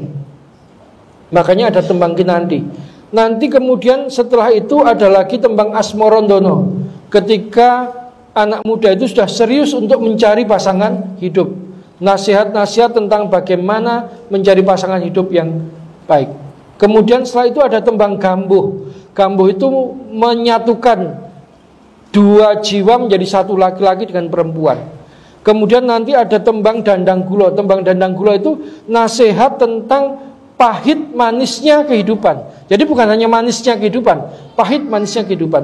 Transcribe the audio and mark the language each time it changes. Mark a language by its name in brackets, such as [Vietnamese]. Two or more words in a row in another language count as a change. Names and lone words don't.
[Indonesian] Makanya ada tembang kinanti. Nanti kemudian setelah itu ada lagi tembang Asmorondono, ketika anak muda itu sudah serius untuk mencari pasangan hidup. Nasihat-nasihat tentang bagaimana mencari pasangan hidup yang baik. Kemudian setelah itu ada tembang Gambuh. Gambuh itu menyatukan dua jiwa menjadi satu, laki-laki dengan perempuan. Kemudian nanti ada tembang Dandang Gulo. Tembang Dandang Gulo itu nasihat tentang pahit manisnya kehidupan. Jadi bukan hanya manisnya kehidupan, pahit manisnya kehidupan.